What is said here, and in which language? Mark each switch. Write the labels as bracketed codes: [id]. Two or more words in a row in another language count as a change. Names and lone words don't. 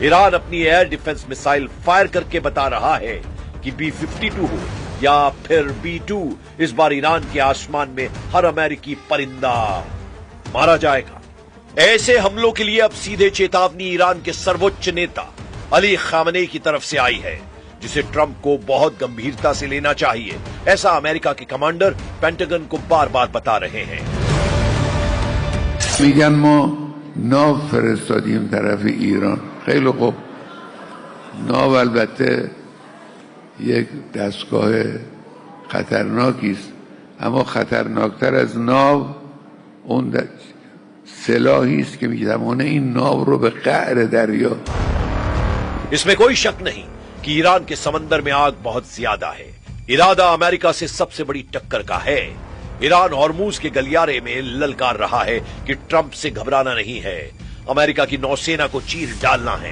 [hi] ईरान अपनी [en] air defense missile fire [hi] करके बता रहा है कि B-52 हो या फिर B-2, इस बार ईरान के आसमान में हर अमेरिकी परिंदा मारा जाएगा। ऐसे हमलों के लिए अब सीधे चेतावनी ईरान के सर्वोच्च नेता अली खामनेई की तरफ से आई है, जिसे ट्रंप को बहुत गंभीरता से लेना चाहिए, ऐसा अमेरिका के कमांडर पेंटागन को बार बार बता रहे हैं। [fa] میگن ما ناو فرستادیم طرف ایران. خیلی خوب، ناو البته یک دستگاه خطرناکی است، اما خطرناکتر از ناو اون سلاحی است که میتوانه این ناو رو به قعر دریا. [hi] इसमें कोई शक नहीं कि ईरान के समंदर में आग बहुत ज्यादा है। इरादा अमेरिका से सबसे बड़ी टक्कर का है। ईरान हॉर्मूज के गलियारे में ललकार रहा है कि ट्रंप से घबराना नहीं है, अमेरिका की नौसेना को चीर डालना है।